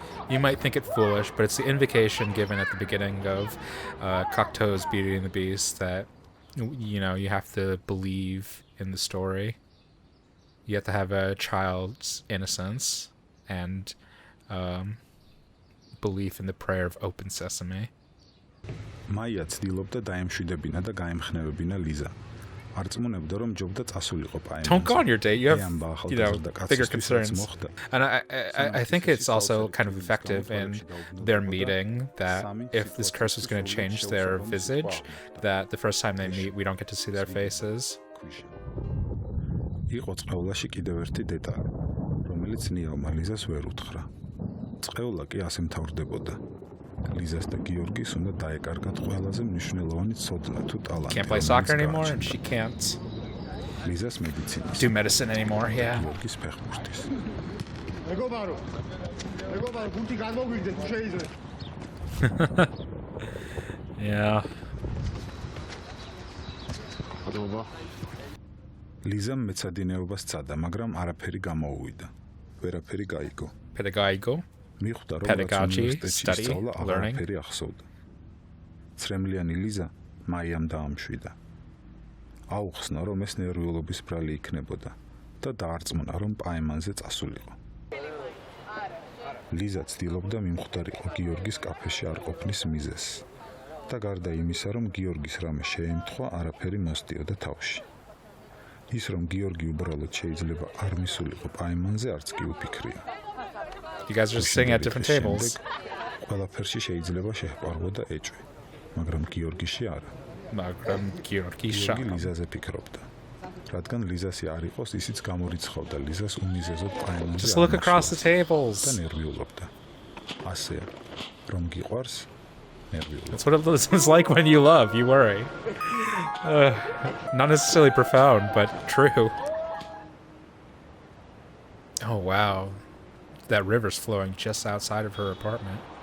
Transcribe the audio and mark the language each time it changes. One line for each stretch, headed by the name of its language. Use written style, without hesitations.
English: You might think it foolish, but it's the invocation given at the beginning of Cocteau's Beauty and the Beast that, you have to believe in the story. You have to have a child's innocence and belief in the prayer of open sesame.
Georgian: მაია ცდილობდა დაემშვიდებინა და გაემხნევებინა ლიზა. არწმუნებდა რომ ჯობდა წასულიყო პაემანზე.
English: Don't go on your date. You have, bigger concerns. And I think it's also kind of effective in their meeting that if this curse was going to change their visage, that the first time they meet, we don't get to see their faces.
Georgian: იყო წყევლაში კიდევ ერთი დეტალი, რომელიც ნიავმა ლიზას ვერ უთხრა. წყევლა კი ასე მთავრდებოდა. ლიზას და გიორგის უნდა დაეკარგათ ყველაზე მნიშვნელოვანი ცოდნა თუ ტალანტი.
English: Can't play soccer anymore and she can't
Georgian: ლიზას მედიცინის
English: do medicine anymore, yeah.
Georgian: გიორგის ფეხბურთის. მეგობარო გუნდი გამოგვიგდეთ თუ შეიძლება.
English: Yeah. ადობა.
Georgian: ლიზამ მეცადინეობას სცადა, მაგრამ არაფერი გამოუვიდა. ვერაფერი გაიგო. მიხვდა რომ
English: study, learning.
Georgian: არაფერი ახსოვდა. ცრემლიანი ლიზა მაიამ დაამშვიდა. აუხსნა რომ ეს ნერვიულობის ბრალი იქნებოდა და დაარწმუნა რომ პაემანზე წასულიყო. ლიზა ცდილობდა მიმხვდარიყო გიორგის კაფეში არ ყოფნის მიზეზს და გარდა იმისა რომ გიორგის რამე შეემთხვა არაფერი მოსდიოდა თავში. ის რომ გიორგი უბრალოდ შეიძლება არ მისულიყო პაემანზე არც კი უფიქრია.
English: You guys are just sitting at different tables.
Georgian: ყველაფერში შეიძლება შეჰპარვოდა ეჭვი, მაგრამ გიორგიში არა. გიორგი ლიზაზე ფიქრობდა. რადგან ლიზასი არ იყოს, ისიც გამორიცხავდა ლიზას უმიზეზოდ პაემანზე.
English: Just look across the tables.
Georgian: და ნერვიულობდა. ასე რომ გიყვარს
English: That's what it was like when you love, you worry. Not necessarily profound, but true. Oh, wow. That river's flowing just outside of her apartment.